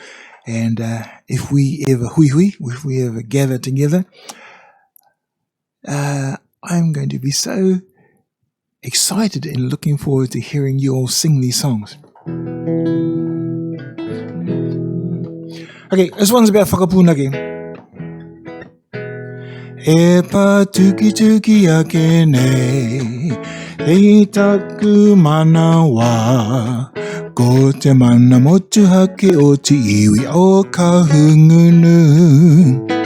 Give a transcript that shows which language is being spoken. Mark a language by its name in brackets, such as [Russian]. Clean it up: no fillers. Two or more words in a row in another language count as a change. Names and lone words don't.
[English] And if we ever gather together, I'm going to be so excited and looking forward to hearing you all sing these songs. Okay, this one's about Whakapunake. [Māori] E patukituki ake nei, e taku manawa, Ko te mana motuhake o te iwi o Kahungunu.